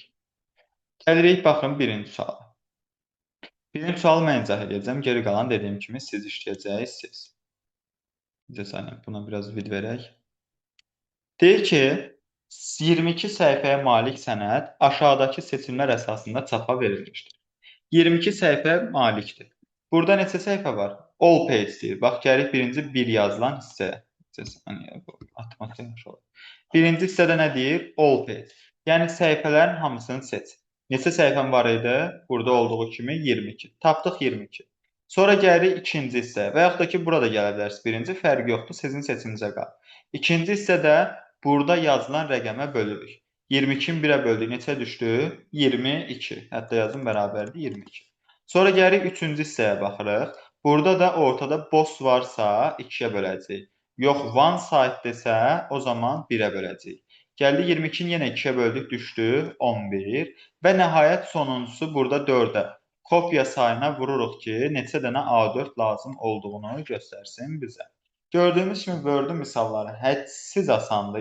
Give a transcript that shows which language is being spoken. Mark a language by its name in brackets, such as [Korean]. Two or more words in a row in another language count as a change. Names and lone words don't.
[Azerbaijani] Gəlirik, baxın, birinci suala. Birinci sualı mən izah edəcəm, geri qalan dediyim kimi siz işləyəcəksiniz. Buna biraz vid verək. Deyir ki, 22 səhifəyə malik sənəd aşağıdakı seçimlər əsasında çapa verilmişdir. 22 səhifə malikdir. Burada neçə səhifə var? [English] All page deyir. [Azerbaijani] Bax, gəlir birinci bir yazılan hissəyə. Atmaq yaxşı olur. Birinci hissədə nə deyir? [English] All page. [Azerbaijani] Yəni səhifələrin hamısını seç. Neçə səhifəm var idi? Burada olduğu kimi 22. Tapdıq 22. Sonra gəlirik ikinci hissəyə. Və yaxud da ki, burada gələ bilərsiniz. Birinci fərqi yoxdur, sizin seçiminizə qalır. İkinci hissədə burada yazılan rəqəmə bölürük. 22-ni 1-ə böldük, neçə düşdü? 22. Hətta yazım bərabərdir 22. Sonra gəlirik üçüncü hissəyə baxırıq. Burada da ortada boş varsa 2-yə böləcəyik. Yox, [English] one side- [Azerbaijani] desə, o zaman 1-ə böləcəyik. Gəldi 22-ni yenə 2-yə böldük, düşdü 11. Və nəhayət sonuncusu burada 4-ə. Kopya sayına vururuq ki, neçə dənə A4 lazım olduğunu göstərsin bizə. Gördüyümüz kimi Word-ün misalları hədsiz asandır.